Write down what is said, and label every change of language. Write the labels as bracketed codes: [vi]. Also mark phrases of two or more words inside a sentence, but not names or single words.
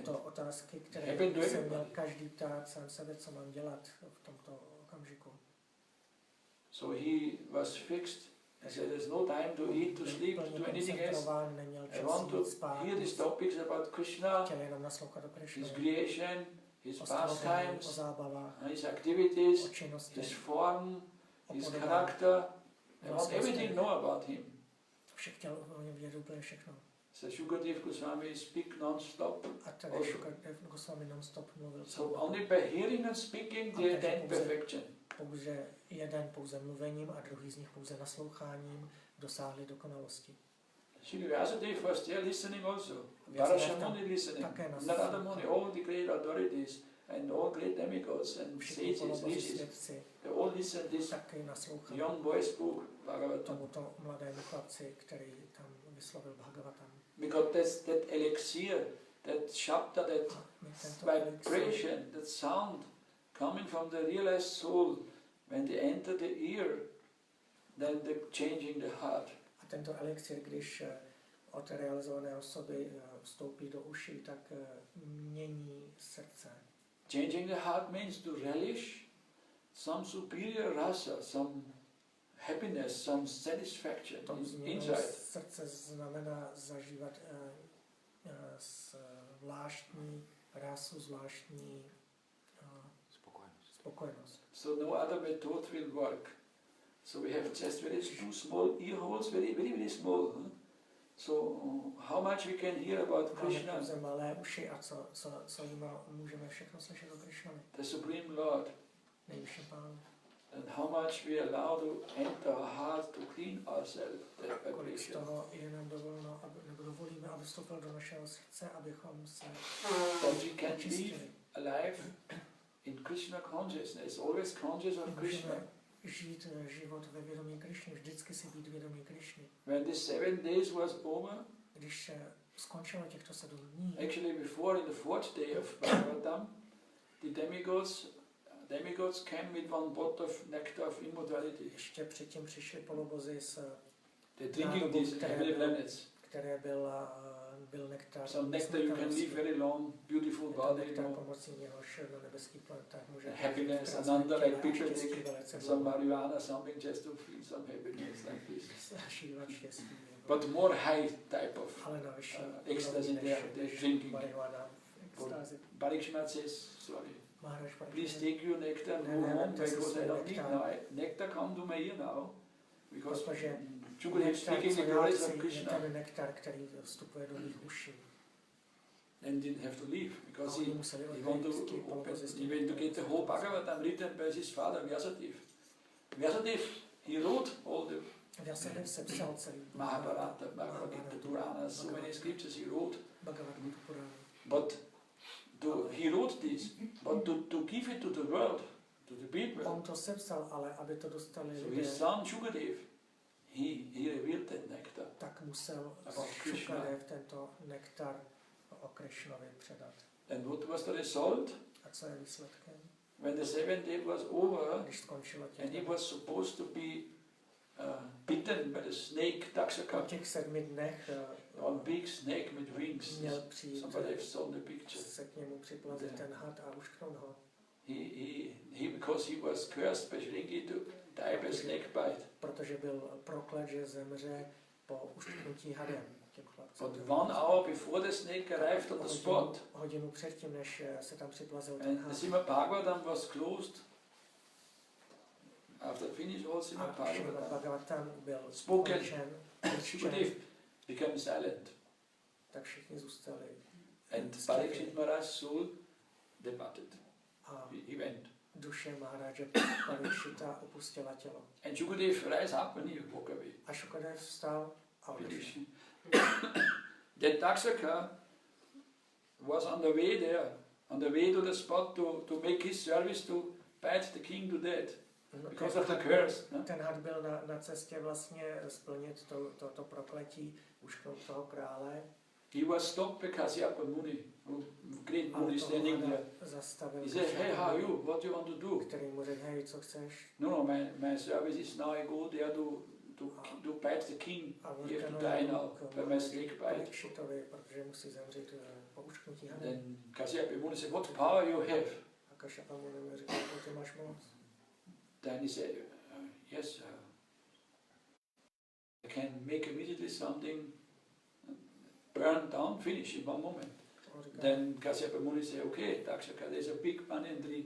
[cs] Jsou to otázky, které by se měl každý ptát sám sebe, co mám dělat v tomto okamžiku. [en] So he was fixed. He said there's no time to eat, to sleep, to do anything else. I want to hear these topics about Krishna, his creation, his pastimes, his activities, his form, his character. I want everything to know about him. So Shukadev Goswami speak non-stop. So only by hearing and speaking they attain perfection. [cs] Pouze mluvením a druhý z nich pouze nasloucháním dosáhli dokonalosti. [en] Šrily Bhaktisiddhánty was there listening also. Parashamuni listening. Narrotam Muni, all the great authorities and all great demigods and sages, riches, they all listened this young boy spoke Bhagavatam. [cs] Tomuto mladému chlapci, který tam vyslovil Bhagavatam. [en] Because that elixir, that shabda, that vibration, that sound coming from the realized soul, when they enter the ear, then they're changing the heart. [cs] A tento elixir, když od realizované osoby vstoupí do uší, tak mění srdce. [en] Changing the heart means to relish some superior rasa, some happiness, some satisfaction inside. [cs] Srdce znamená zažívat zvláštní rasu, zvláštní spokojenost. [en] So no other method will work. So we have just two small ear holes, very small. Huh? So how much we can hear about Krishna? [cs] Máme pouze malé uši a co jima můžeme všechno slyšet o Krishnovi. [en] The Supreme Lord. [cs] Nejvyšší Pán. [en] And how much we allow to enter our heart to clean ourselves. [cs] Kolik z toho je nám dovoleno, nebo dovolíme, aby vstoupil do našeho srdce, abychom se očistili. [en] Alive in Krishna consciousness, always conscious of Krishna. [cs] Žít život ve vědomí Krishny, vždycky si být vědomí Krishny. [en] When the 7 days was over, [cs] když skončilo těchto 7 dní, [en] actually before in the 4th day of Bhagavatam, the demigods came with one pot of nectar of immortality. [cs] Ještě předtím přišli polobozy s nádobu, které byl nektar. [en] Some nectar you can live very long, beautiful body, [cs] pomocí něhož na nebeských planetách může [en] happiness, ananda like picture, some marijuana, something just to feel some happiness like this. But more high type of ecstasy they're drinking. Parikshit says, sorry, please take your nectar and go home because I don't need now. Nectar come to my ear now. Because [cs] protože [en] Shukadeva speaking the glories of [cs] je [en] Krishna, [cs] ten nektar, který vstupuje do jejich uší. [en] and didn't have to leave because [cs] A oni [en] he [cs] museli [en] wanted [cs] odejít, [en] to open, [cs] zjistit, [en] he went to get the whole Bhagavatam written by his father Vyasadeva. Vyasadeva, he wrote all the [cs] Vyasadev sepsal celý [en] Mahabharata, Bhagavad Gita, Puranas, so many scriptures he wrote. Bhagavad Gita Purana. But he wrote this, but to give it to the world, to the people. [cs] On to sepsal, ale aby to dostali [en] So [cs] lidé, [en] his son Shukadeva, he revealed that nectar. [cs] tak musel [en] About Krishna. [cs] Šukadev tento nektar o Krishnovi předat. [en] And what was the result? [cs] A co je výsledkem? [en] When the 7th day was over, [cs] Když skončilo [en] and he [cs] těch [en] was supposed to be bitten by the snake [cs] po [en] Takshaka, [cs] těch 7 dnech [en] one big snake with wings. [cs] měl přijít [en] Somebody have shown the picture. [cs] se k němu připlazit ten had a ušknout ho. [en] Because he was cursed by Shringi to die by snake bite. [cs] Protože byl proklet, že zemře po uštknutí hadem. [en] But 1 hour before the snake arrived on the spot, [cs] Hodinu předtím, než se tam připlazil ten [en] and the [cs] had. [en] Srimad Bhagavatam was closed. After finish all Srimad [cs] A Srimad Bhagavatam, Bhagavatam byl [en] Spoken. [cs] skončen, [en] Shukadeva became silent, [cs] tak všichni zůstali. [en] and Parikshit Maharaj's soul departed. [cs] A [en] He went. [cs] duše Maharádže Parikshita opustila tělo. [en] And Shukadeva rise up and he walk away. [cs] A Šukadev vstal a odešel. [en] Finish. That Takshaka was on the way there, on the way to the spot to make his service to bite the king to death because of the curse. [cs] No? Ten had byl na cestě vlastně splnit to prokletí, ušknout toho krále. [en] He was stopped by Kasyapa Muni, great Muni standing there. [cs] Zastavil. [en] He said, "Hey, how are you? What do you want to do?" [cs] Který mu řekl, hej, co chceš? [en] No, my service is now I go there to bite the king. [cs] A on [en] You have to [cs] říkal, [en] die now by my snake bite. [cs] Parikshitovi, protože musí zemřít po ušknutí hadem. [en] Then Kasyapa Muni said, "What power you have?" [cs] A Kasyapa mu řekl, ty máš moc. [en] Then he said, "Yes, I can make immediately something burn down, finish in one moment." [cs] On říkal, [en] Then Kasyapa Muni said, "Okay, Takshaka, there's a big banyan tree.